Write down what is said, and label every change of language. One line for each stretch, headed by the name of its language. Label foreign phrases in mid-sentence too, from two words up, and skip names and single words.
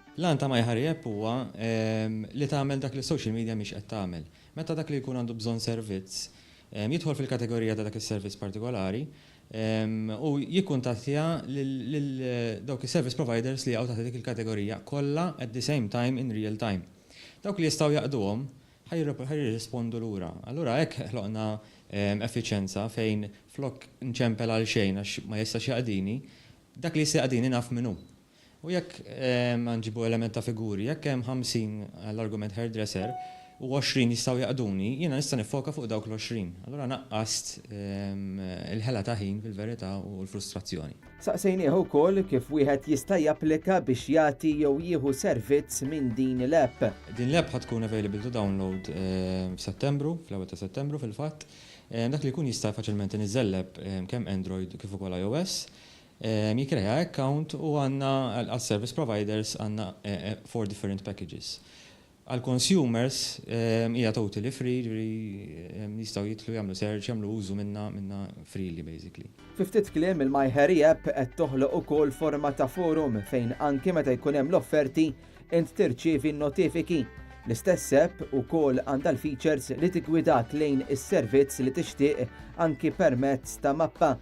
Maltese: L-għan ta' MyHurryApp huwa li tagħmel dak li social media mhix qed tagħmel. Meta dak li jkun għandu bżonn servizz, jidħol fil-kategorija ta' dak is-servizz partikolari u jikkuntattja lil dawk is-
English: service providers
Maltese: li għaw ta' dik il-kategorija kollha
English: at the same time in real time.
Maltese: Dawk li jistgħu jaqduhom ħajrispondu lura. Allura hekk ħloqna effiċjenza fejn flok nċempel għal xejn għax ma jistax jaqdini, dak li jista' jaqdini naf minnu. U jekk nġibu element ta' figuri, jekk hemm 50 l-argument hairdresser u 20 jistgħu jaqduni, jiena nista' nifoka fuq dawk l-20. Allura naqqast il-ħela ta' ħin fil-verità u l-frustrazzjoni. Saqsejnieh ukoll kif wieħed jista' japplika biex jagħti jew jieħu servizz minn din l-app. Din l-app ħad tkun
English: available to download
Maltese: f'Settembru, fl-ewwel ta' Settembru fil-fatt. Dak li jkun jista' faċilment iniżżel l-app kemm Android kif ukoll iOS. Jikreja account u għandna għal-service providers għandna 4
English: different packages.
Maltese: Għal-consumers hija
English: totally free,
Maltese: jistgħu jitlu jagħmlu search, jagħmlu użu minna
English: freely basically.
Maltese: Ftit kliem il-MyHurryApp qed toħloq ukoll forma ta' forum fejn anke meta jkun hemm l-offerti int tirċievi n-notifiki. L-istess app ukoll għandha l-features li tigwidak lejn is-servizz li tixtieq anki permezz ta' mappa.